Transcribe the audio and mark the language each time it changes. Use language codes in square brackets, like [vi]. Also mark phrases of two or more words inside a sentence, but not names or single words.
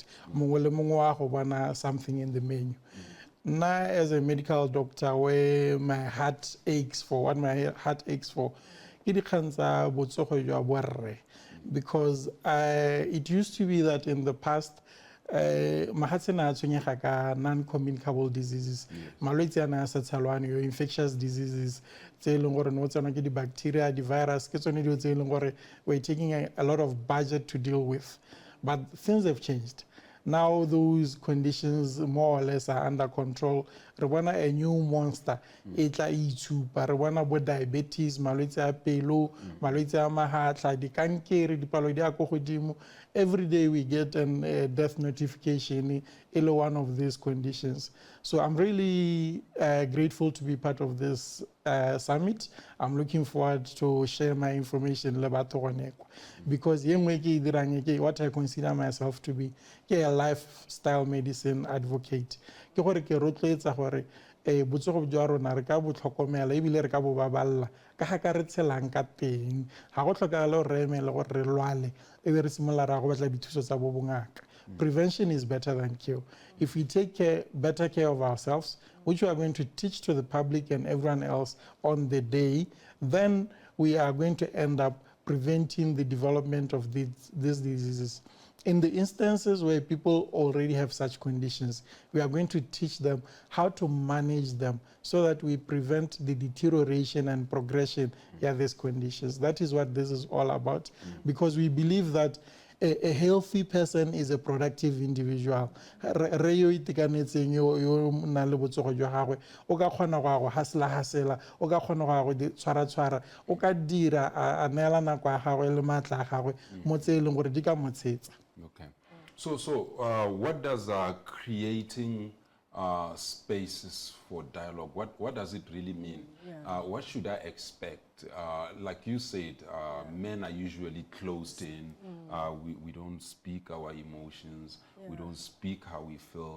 [en] Something in the menu. Now, as a medical doctor, where my heart aches for, because it used to be that in the past, [tn] mahatshe na tshwenyega ka [en] non-communicable diseases, [tn] malwetse ana a sa tshelwane, [en] your infectious diseases [tn] tse e leng gore no tsona ke di-bacteria, di-virus, ke tsone dilo tse e leng gore [en] we're taking a lot of budget to deal with. But things have changed. Now those conditions more or less are under control. [tn] Re bona [en] a new monster [tn] e tla itshupa. Re bona bo diabetes, malwetse a pelo, malwetse a mahatla, di kankere, dipalo di a go godimo. [en] Every day we get a death notification in one of these conditions. So I'm really grateful to be part of this summit. I'm looking forward to share my information because what I consider myself to be a lifestyle medicine advocate. [tn] Botsogo jwa rona re ka bo tlhokomela ebile re ka bo baballa ka ga ka re tshelang ka teng ga go tlhokagala re emele gore re lwale e be re simolla ra go batla dithuso tsa bo bongaka. [en] Prevention is better than cure. If we take better care of ourselves, which we are going to teach to the public and everyone else on the day, then we are going to end up preventing the development of these diseases. In the instances where people already have such conditions, we are going to teach them how to manage them so that we prevent the deterioration and progression of these conditions. That is what this is all about, because we believe that a healthy person is a productive individual. [tn] Re yo itekanetseng yo na le botsogo jwa gagwe o ka kgona go hasela o ka kgona go tshwara o ka dira a neela nako ya gagwe le matla a gagwe mo tse e leng gore di ka motshetsa. [en] Okay. So what does creating spaces for dialogue, what does it really mean? What should I expect? Like you said, men are usually closed in. We don't speak our emotions. We don't speak how we feel.